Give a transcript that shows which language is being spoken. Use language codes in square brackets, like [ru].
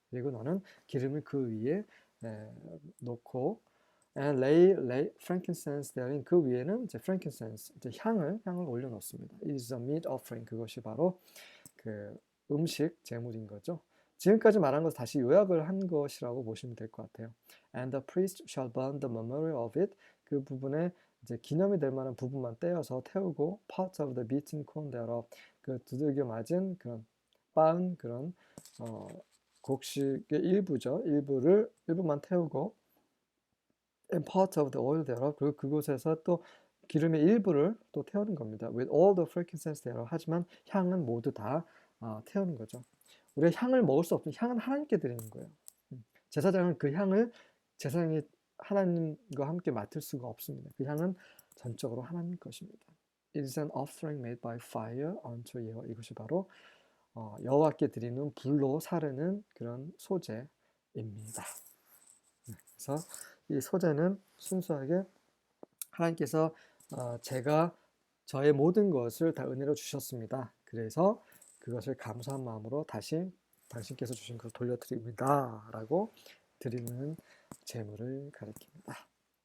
[ko] 그리고 너는 기름을 그 위에 놓고 [en] and lay frankincense therein. [ko] 그 위에는 이제 frankincense, 이제 향을 올려놓습니다. [en] It is a meat offering. [ko] 그것이 바로 그 음식 제물인 거죠. 지금까지 말한 것을 다시 요약을 한 것이라고 보시면 될 것 같아요. [en] And the priest shall burn the memorial of it. [ko] 그 부분에 이제 기념이 될 만한 부분만 떼어서 태우고 [en] parts of the beaten corn thereof. [ko] 그 두들겨 맞은 그런 빻은 그런 곡식의 일부죠. 일부만 태우고 [en] and part of the oil thereof. [ko] 그리고 그곳에서 또 기름의 일부를 또 태우는 겁니다. [en] With all the frankincense thereof. [ko] 하지만 향은 모두 다 태우는 거죠. 우리가 향을 먹을 수 없으면 향은 하나님께 드리는 거예요. 제사장은 그 향을 제사장이 하나님과 함께 맡을 수가 없습니다. 그 향은 전적으로 하나님 것입니다. [en] It is an offering made by fire unto 예호와. [ko] 이것이 바로 여호와께 드리는 불로 사르는 그런 소제입니다. 그래서 이 소제는 순수하게 하나님께서 제가 저의 모든 것을 다 은혜로 주셨습니다. 그래서 그것을 감사한 마음으로 다시 당신께서 주신 것을 돌려드립니다. 라고 드리는 제물을 가리킵니다.